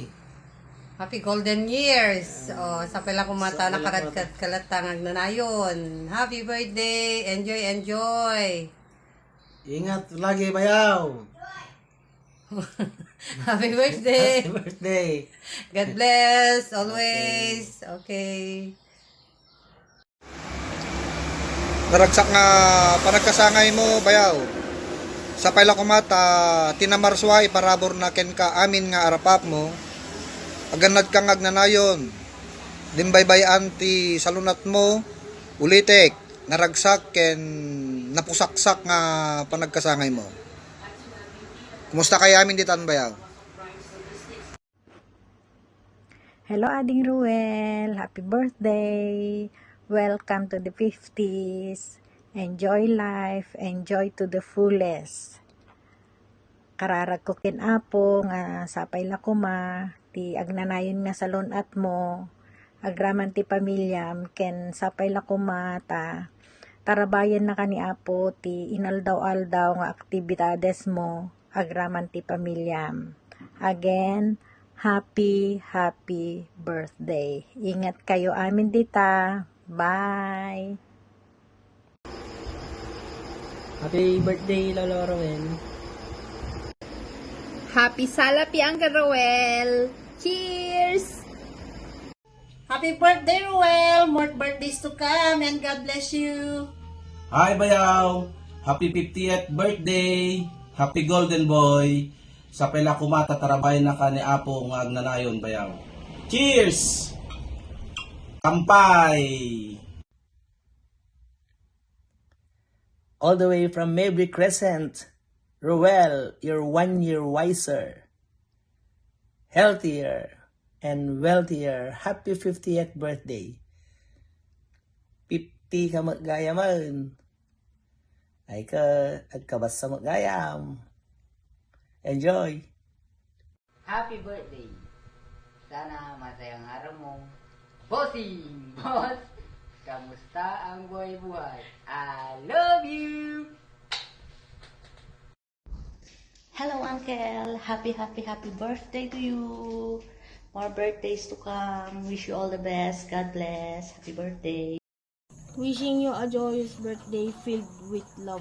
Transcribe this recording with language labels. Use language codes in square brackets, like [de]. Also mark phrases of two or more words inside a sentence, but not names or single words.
[en] Happy golden years. [ilo] Sa pala kumata nakaradkad kalatangag na nayon. [en] Happy birthday. Enjoy, enjoy. [tl] Ingat lagi, bayaw. [en] Happy birthday. Happy birthday. God bless always. Okay. [ilo] Naragsak nga panagkasangay mo, bayaw. Sa pala kumata, tinamarsway parabor na ken ka amin nga arapap mo. Aganad kang agnanayon. Dimbaybayan ti salunat mo, ulitek, naragsak ken napusaksak nga panagkasangay mo. Kumusta kay amin ditan, bayaw? [en] Hello, Ading Ruel. Happy birthday. Welcome to the 50s. Enjoy life. Enjoy to the fullest. [ilo] Kararag ko kin apo nga sapay la kuma. Ti agnanayon nga salon at mo. Agraman ti pamilyam. Ken sapay la kuma ta. Tarabayan na kani apo ti inaldaw-aldaw nga aktibidades mo. Agraman ti pamilyam. [en] Again, happy birthday. [ilo] Ingat kayo amin dita. [en] Bye! Happy birthday, Lolo Roel. Happy Salapi, Uncle Roel! Cheers! Happy birthday, Ruel. More birthdays to come and God bless you. Hi, bayaw. Happy 50th birthday. Happy golden boy. [ilo] Sa pala kumata tarabay na ka ni Apo nga agnanayon, bayaw. [en] Cheers! Kampay! All the way from Mabry Crescent, Roel, you're 1 year wiser, healthier, and wealthier. Happy 50th birthday. 50 [ilo] ka magaya man. Ay ka, agkabas sa magayam. [en] Enjoy! Happy birthday. [tl] Sana masayang araw mo. [en] Bossing! Boss! [tl] Kamusta ang buhay-buhay? [en] I love you! Hello, Uncle. Happy birthday to you. More birthdays to come. Wish you all the best. God bless. Happy birthday. Wishing you a joyous birthday filled with love.